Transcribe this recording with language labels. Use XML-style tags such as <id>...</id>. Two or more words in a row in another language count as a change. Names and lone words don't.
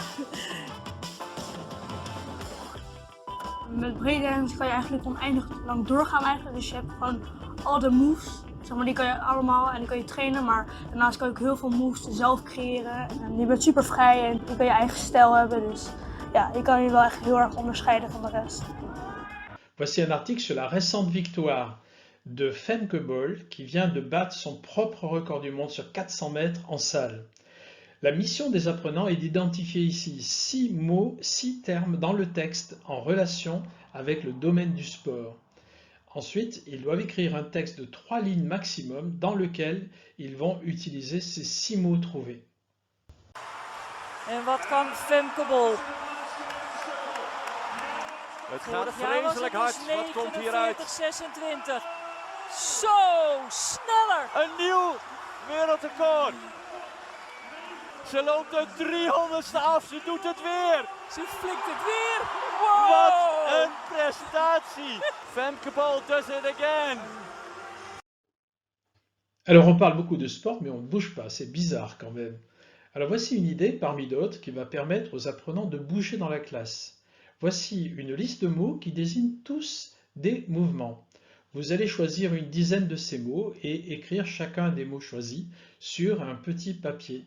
<nl>Met breakdance kan je eigenlijk oneindig lang doorgaan eigenlijk. Dus je hebt gewoon al de moves, zeg maar, die kan je allemaal en die kan je trainen. Maar daarnaast kan je ook heel veel moves zelf creëren. En je bent super vrij en je kan je eigen stijl hebben. Dus ja, je kan je wel echt heel erg onderscheiden van de rest.</nl> <fr>Voici un article sur la récente victoire de Femke Bol qui vient de battre son propre record du monde sur 400 mètres en salle. La mission des apprenants est d'identifier ici 6 mots, 6 termes dans le texte en relation avec le domaine du sport. Ensuite, ils doivent écrire un texte de 3 lignes maximum dans lequel ils vont utiliser ces 6 mots trouvés.</fr> <nl>En wat kan Femke Bol? Het gaat vreselijk hard. Wat komt hieruit? 49-26. Zo, sneller! Een nieuw wereldrecord. Ze loopt de 300ste af. Ze doet het weer. Ze flikt het weer. Wow! Wat een prestatie. Femke Bol</nl> <en>does it again.</en> <fr>Alors on parle beaucoup de sport, mais on ne bouge pas, c'est bizarre quand même. Alors voici une idée parmi d'autres qui va permettre aux apprenants de bouger dans la classe. Voici une liste de mots qui désignent tous des mouvements. Vous allez choisir une dizaine de ces mots et écrire chacun des mots choisis sur un petit papier.</fr>